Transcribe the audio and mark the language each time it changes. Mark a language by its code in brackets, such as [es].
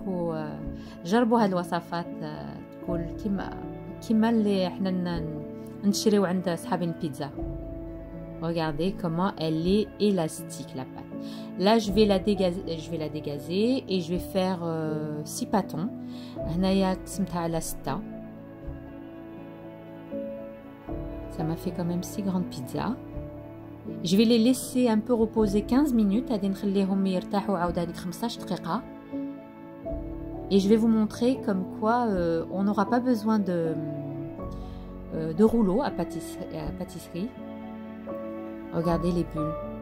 [ar] وجربوا هاد الوصفات تكون كيما اللي احنا نشريو عند صحاب البيتزا. [fr] Regardez comment elle est élastique, la pâte. Là, je vais la dégazer et je vais faire 6 pâtons. [ar] هنايا قسمتها على 6. [fr] Ça m'a fait quand même 6 grandes pizzas. Je vais les laisser un peu reposer 15 minutes. [ar] غادي نخليهم يرتاحوا عاودة 15 دقيقة. [fr] Et je vais vous montrer comme quoi on n'aura pas besoin de rouleau à pâtisserie. Regardez les bulles.